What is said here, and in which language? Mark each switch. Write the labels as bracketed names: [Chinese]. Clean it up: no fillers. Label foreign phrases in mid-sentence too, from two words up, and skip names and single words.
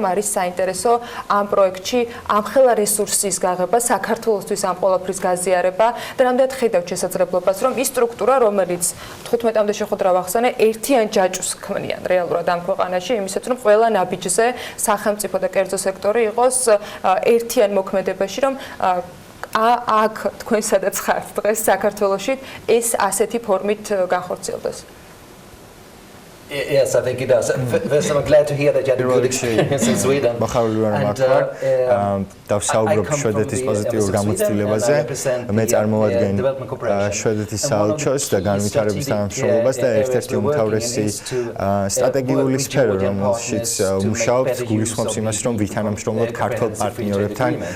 [Georgian] არის საინტერესო ამ პროექტში ამხელა რესურსის გაღება, საქართველოსთვის ამ ყველაფრის გაზიარება და რამდენად ხედავთ შესაძლებლობას, რომ ის სტრუქტურა, რომელიც 15-მდე შეხვედრა ვახსენე, ერთიან ჯაჭვს ქმნიან რეალურად ამ ქვეყანაში, იმისაც რომ ყველა ნაბიჯზე სახელმწიფო და კერძო სექტორი იყოს ერთიან მოქმედებაში, რომ აქ თქვენ სადაც ხართ დღეს საქართველოში ეს ასეთი ფორმით განხორციელდეს. [English] Yes, I think it does. First, I'm glad to hear that you had a good experience in Sweden. [Georgian] დავსაუბრობ შვედეთის პოზიტიურ გამოცდილებაზე. მე წარმოვადგენ შვედეთის საელჩოს და განვითარების თანამშრომლობას და ერთ-ერთი უმთავრესი სტრატეგიული სფერო, რომელშიც მუშაობთ, გულისხმობს იმას, რომ ვითანამშრომლოთ ქართულ პარტნიორებთან.